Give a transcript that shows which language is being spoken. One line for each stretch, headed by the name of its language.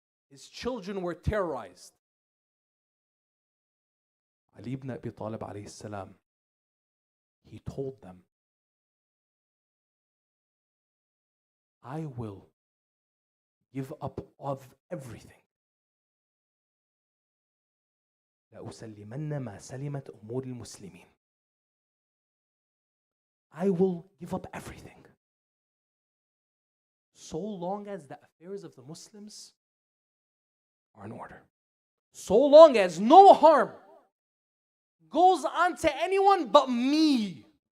English: His children were terrorized. Ali ibn Abi Talib alayhi salam, he told them, I will give up of everything.
Arabic: لأسلمن ما سلمت أمور المسلمين.
English: I will give up everything so long as the affairs of the Muslims are in order. So long as no harm goes on to anyone but me.